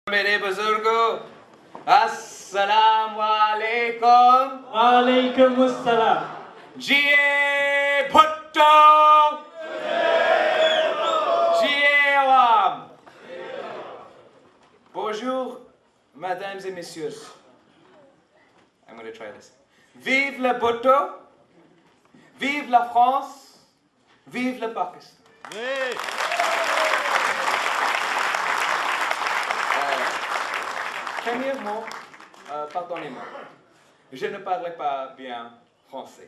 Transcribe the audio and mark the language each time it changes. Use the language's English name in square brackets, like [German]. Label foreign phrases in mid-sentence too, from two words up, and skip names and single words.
[Urdu] میرے بزرگو، السلام علیکم. وعلیکم السلام. جئے بھٹو، جئے عوام. [French] Bonjour, mesdames et messieurs. [English] I'm going to try this. [French] Vive le Bhutto, vive la France, vive le Pakistan. Premièrement, pardonnez-moi, je ne parle pas bien français.